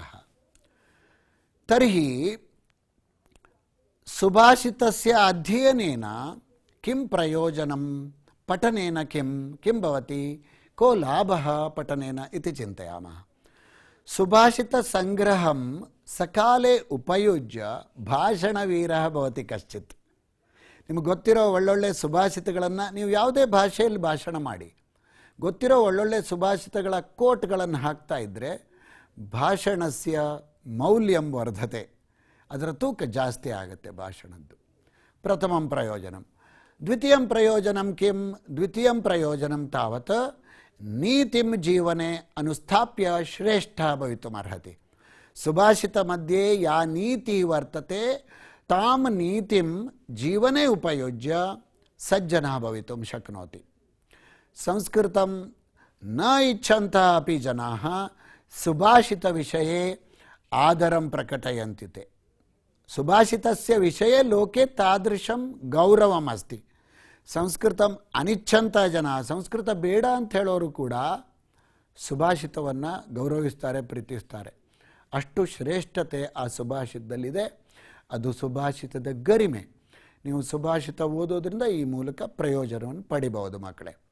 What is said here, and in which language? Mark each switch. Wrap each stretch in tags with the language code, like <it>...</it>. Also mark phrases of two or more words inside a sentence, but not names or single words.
<sa>तर्हि सुभाषितस्य अध्ययनेन किं प्रयोजनं? पठनेन किं भवति? को लाभः पठनेन इति चिन्तयामः. सुभाषितसङ्ग्रहं सकाले उपयुज्य ಭಾಷಣವೀರಃ ಭವತಿ ಕಶ್ಚಿತ್.</sa> <kn>ನಿಮಗೆ ಗೊತ್ತಿರೋ ಒಳ್ಳೊಳ್ಳೆ ಸುಭಾಷಿತಗಳನ್ನು ನೀವು ಯಾವುದೇ ಭಾಷೆಯಲ್ಲಿ ಭಾಷಣ ಮಾಡಿ, ಗೊತ್ತಿರೋ ಒಳ್ಳೊಳ್ಳೆ ಸುಭಾಷಿತಗಳ ಕೋಟ್ಗಳನ್ನು ಹಾಕ್ತಾ ಇದ್ದರೆ</kn> <sa>ಭಾಷಣಸ್ಯ ಮೌಲ್ಯಂ ವರ್ಧತೆ,</sa> <kn>ಅದರ ತೂಕ ಜಾಸ್ತಿ ಆಗುತ್ತೆ ಭಾಷಣದ್ದು.</kn> <sa>ಪ್ರಥಮಂ ಪ್ರಯೋಜನಂ. ದ್ವಿತೀಯಂ ಪ್ರಯೋಜನಂ ಕಿಂ? ದ್ವಿತೀಯಂ ಪ್ರಯೋಜನಂ ತಾವತ್ ನೀತಿಂ ಜೀವನೆ ಅನುಸ್ಥಾಪ್ಯ ಶ್ರೇಷ್ಠ ಭವಿತುಮರ್ಹತಿ. ಸುಭಾಷಿತ ಮಧ್ಯೆ ಯಾ ನೀತಿ ವರ್ತತೆ ತಾಂ ನೀತಿಂ ಜೀವನೆ ಉಪಯುಜ್ಯ ಸಜ್ಜನಃ ಭವಿತುಂ ಶಕ್ನೋತಿ. ಸಂಸ್ಕೃತಂ ನ ಇಚ್ಛಂತಃ ಅಪಿ ಜನಾಃ ಸುಭಾಷಿತ ವಿಷಯೇ ಆದರಂ ಪ್ರಕಟಯಂತಿತೆ. ಸುಭಾಷಿತಸ್ಯ ವಿಷಯೇ ಲೋಕೆ ತಾದೃಶಂ ಗೌರವಂ ಅಸ್ತಿ. ಸಂಸ್ಕೃತಂ ಅನಿಚ್ಛಂತ ಜನ,</sa> <kn>ಸಂಸ್ಕೃತ ಬೇಡ ಅಂತ ಹೇಳೋರು ಕೂಡ ಸುಭಾಷಿತವನ್ನು ಗೌರವಿಸ್ತಾರೆ, ಪ್ರೀತಿಸ್ತಾರೆ. ಅಷ್ಟು ಶ್ರೇಷ್ಠತೆ ಆ ಸುಭಾಷಿತದಲ್ಲಿದೆ. ಅದು ಸುಭಾಷಿತದ ಗರಿಮೆ. ನೀವು ಸುಭಾಷಿತ ಓದೋದ್ರಿಂದ ಈ ಮೂಲಕ ಪ್ರಯೋಜನವನ್ನು ಪಡಿಬಹುದು ಮಕ್ಕಳೇ.</kn>